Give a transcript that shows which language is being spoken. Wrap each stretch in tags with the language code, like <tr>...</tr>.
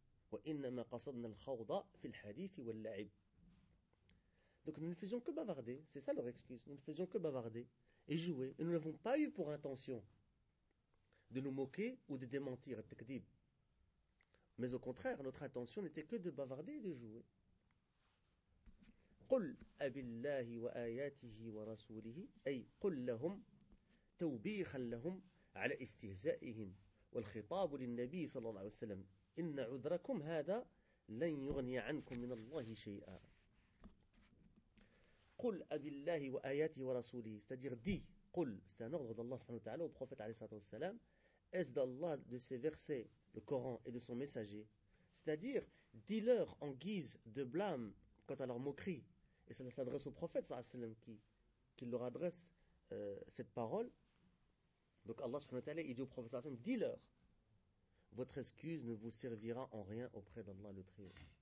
<ar>Wa innama qasadna l'khawda fil hadithi wa l'la'ib.</ar> <fr>Donc nous ne faisions que bavarder. C'est ça leur excuse. Nous ne faisions que bavarder et jouer. Et nous n'avons pas eu pour intention de nous moquer ou de démentir à t'takdib. Mais au contraire, notre intention n'était que de bavarder et de jouer.</fr> <ar>قل أبالله وآياته ورسوله أي قل لهم توبيخا لهم على استهزائهم والخطاب للنبي صلى الله عليه وسلم إن عذركم هذا لن يغني عنكم من الله شيئا قل أبالله وآياته ورسوله</ar> <fr>c'est-à-dire dit قل c'est un ordre d'Allah subhanahu wa ta'ala au prophète عليه الصلاة والسلام est-ce d'Allah de ses versets le Coran et de son messager c'est-à-dire dis-leur en guise de blâme quant à leur moquerie. Et cela s'adresse au prophète, sallallahu alayhi wa sallam, qui leur adresse cette parole. Donc Allah, subhanahu wa ta'ala, il dit au prophète, sallallahu alayhi wa sallam, dis-leur, votre excuse ne vous servira en rien auprès d'Allah le Très-Haut.</fr>